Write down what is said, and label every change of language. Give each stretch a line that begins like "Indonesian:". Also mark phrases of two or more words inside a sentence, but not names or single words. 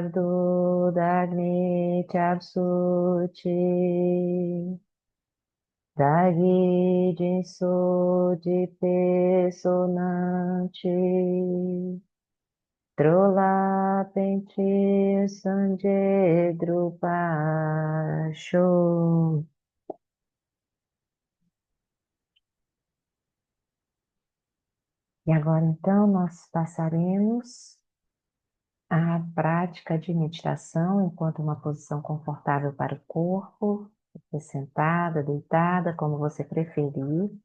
Tibetan: བར་དུ་ བདག་ནི་ སྐྱབས་སུ་མཆི། བདག་གིས་ སྦྱིན་སོགས་ བགྱིས་པའི་ བསོད་ནམས་ཀྱིས། འགྲོ་ལ་ ཕན་ཕྱིར་ སངས་རྒྱས་ འགྲུབ་པར་ཤོག.
Portuguese: E agora então nós passaremos à prática de meditação enquanto uma posição confortável para o corpo, sentada, deitada, como você preferir.